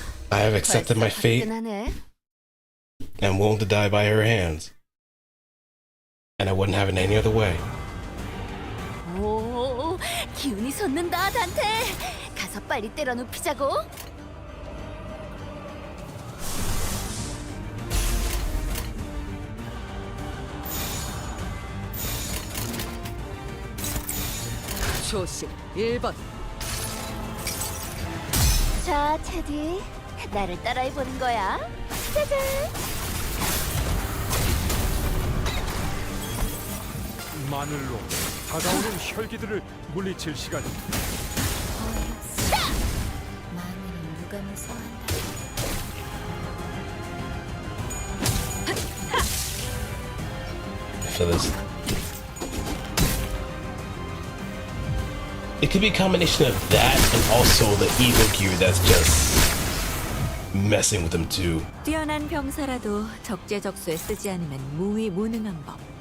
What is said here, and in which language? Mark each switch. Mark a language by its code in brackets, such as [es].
[en] I have accepted my fate [ko] 화끈하네. [en] and willing to die by her hands. And I wouldn't have it any other way. [ko] 오, 기운이 솟는다, 단테. 가서 빨리 때려 눕히자고. 조심 1번. 자, 테디. 나를 따라해보는 거야. 짜잔. 마늘로 다가오는 혈기들을 물리칠 시간입니다. 마늘은 누가 무서워한다. [en] I feel this. It could be a combination of that and also the evil gear that's just messing with them too. [ko] 뛰어난 병사라도 적재적소에 쓰지 않으면 무위무능한 법.